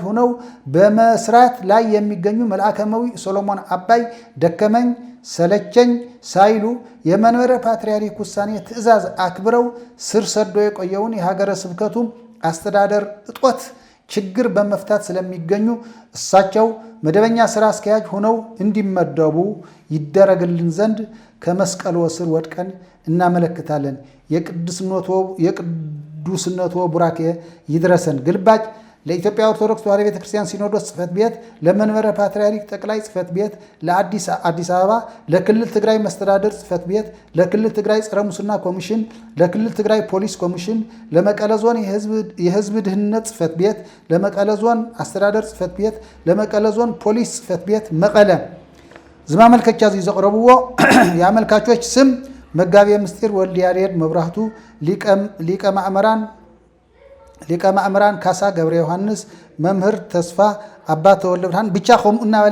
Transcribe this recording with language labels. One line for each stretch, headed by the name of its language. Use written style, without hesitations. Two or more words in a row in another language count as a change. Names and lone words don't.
Amharic: ሆነው በመስራት ላይ የሚገኙ መልአከመዊ ሶሎሞን አባይ ደከመኝ ሰለቸኝ ሳይሉ የመንበረ ፓትርያርክ ውሳኔ ትእዛዝ አክብረው ስር ሰዶ የቆየውን የሀገረ ስብከቱ አስተዳደር እጦት ችግር በመፍታት ስለሚገኙ እሳቸው መደበኛ ስራ አስኪያጅ ሆነው እንዲመደቡ ይደረግልን ዘንድ ከመስቀል ወስር ወድቀን እናመለክታለን። የቅዱስነቶ ቡራኬ ይድረሰን። ግልባጭ ለኢትዮጵያ ኦርቶዶክስ ተዋሕዶ ቤተክርስቲያን ሲኖዶስ ጽሕፈት ቤት፣ ለመንበረ ፓትርያርክ ጠቅላይ ጽሕፈት ቤት፣ ለአዲስ አበባ፣ ለክልል ትግራይ መስተዳድር ጽሕፈት ቤት፣ ለክልል ትግራይ ጸረ ሙስና ኮሚሽን፣ ለክልል ትግራይ ፖሊስ ኮሚሽን፣ ለመቀለ ዞን የህዝብ ድህንነት ጽሕፈት ቤት፣ ለመቀለ ዞን አስተዳደር ጽሕፈት ቤት፣ ለመቀለ ዞን ፖሊስ ጽሕፈት ቤት መቀለ
Tigrinya: ዝማመልከቻ ዘቅረብዎ
Amharic: የአመልካቾች ስም መጋቤ ምስጢር ወልደ ያሬድ መብራህቱ፣ ሊቀ ማእምራን ካሳ ገብረ ዮሐንስ፣ መምህር ተስፋ አባ ተወልደ ብርሃን ብቻ
Tigrinya: ከምኡ እናበለ